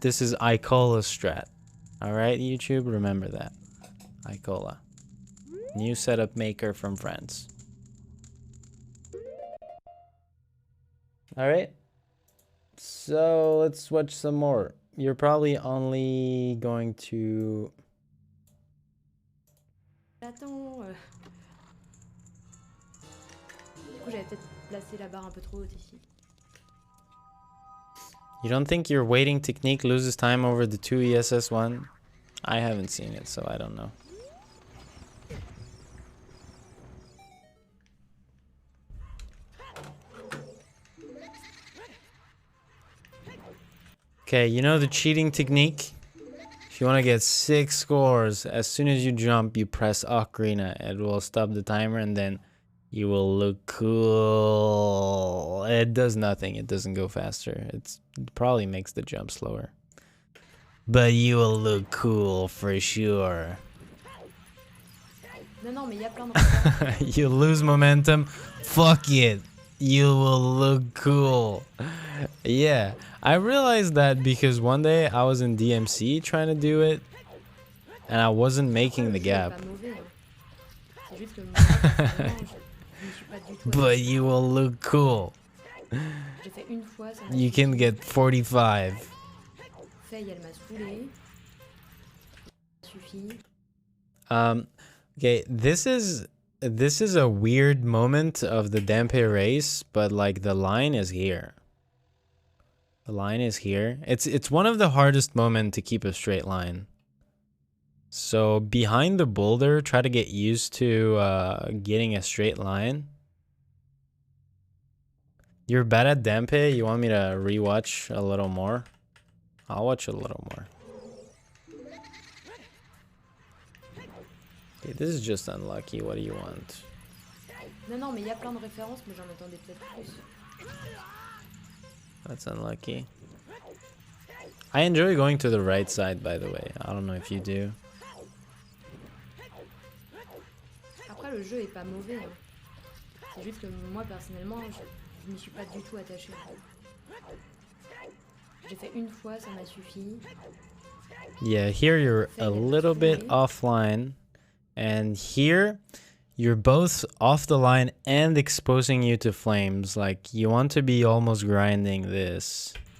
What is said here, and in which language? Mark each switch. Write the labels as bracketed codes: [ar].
[en] This is Icola strat. Alright, YouTube, remember that. Icola. New setup maker from France. Alright. So let's watch some more. You're probably only going to... [fr] Attends. Du coup, j'avais peut-être placé la barre un peu trop haute ici. [en] You don't think your waiting technique loses time over the 2 ESS one? I haven't seen it, so I don't know. Okay, you know the cheating technique? If you want to get 6 scores, as soon as you jump, you press Ocarina. It will stop the timer and then you will look cool. It does nothing. It doesn't go faster. It probably makes the jump slower. But you will look cool for sure. [fr] Non, non, mais il y a plein de [en] You lose momentum. Fuck it. You will look cool. Yeah, I realized that because one day I was in DMC trying to do it and I wasn't making the gap. [fr] C'est juste que moi, personnellement, je ne suis pas du tout [en] But you will look cool. [fr] J'ai fait une fois, ça m'a [en] You can get 45. [fr] Faye, elle m'a saoulé. Ça suffit. [en] Okay, this is a weird moment of the Dampe race, but like the line is here. The line is here. It's one of the hardest moments to keep a straight line. So behind the boulder, try to get used to getting a straight line. You're bad at Dampe. You want me to rewatch a little more? I'll watch a little more. Okay, this is just unlucky. What do you want? [fr] Non, non, mais il y a plein de références, mais j'en attendais peut-être plus. [en] That's unlucky. I enjoy going to the right side, by the way. I don't know if you do. [fr] Après, le jeu est pas mauvais. Hein. C'est juste que moi, personnellement, je m'y suis pas du tout attachée. J'ai fait une fois, ça m'a suffi. [en] Yeah, here you're a little bit offline. And here, you're both off the line and exposing you to flames. Like, you want to be almost grinding this.